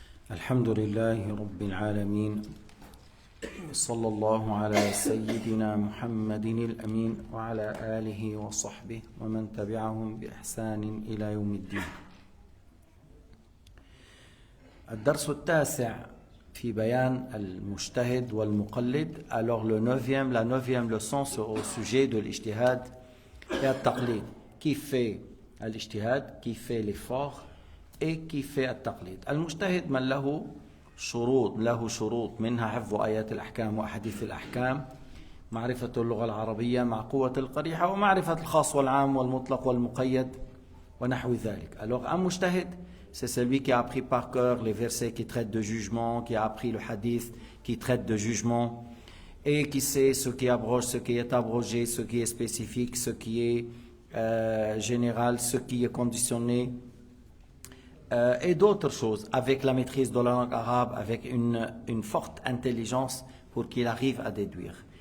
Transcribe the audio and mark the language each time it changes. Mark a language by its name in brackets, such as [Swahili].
[Arabic] الحمد لله رب العالمين صلى الله على سيدنا محمد الأمين وعلى آله وصحبه ومن تبعهم بإحسان إلى يوم الدين. الدرس التاسع في بيان المجتهد والمقلد. [French] Alors la neuvième leçon c'est au sujet de l'ijtihad et التقليد. Qui fait l'ijtihad, qui fait l'effort et qui fait التقليد. [Arabic] المجتهد من له شروط منها حفظ آيات الأحكام وأحاديث الأحكام، معرفة اللغة العربية مع قوة القريحة، ومعرفة الخاص والعام والمطلق والمقيد ونحو ذلك. [French] Alors un mujtahid, c'est celui qui a appris par cœur les versets qui traitent de jugement, qui a appris le hadith qui traite de jugement et qui sait ce qui abroge, ce qui est abrogé, ce qui est spécifique, ce qui est général, ce qui est conditionné et d'autres choses, avec la maîtrise de la langue arabe, avec une forte intelligence pour qu'il arrive à déduire.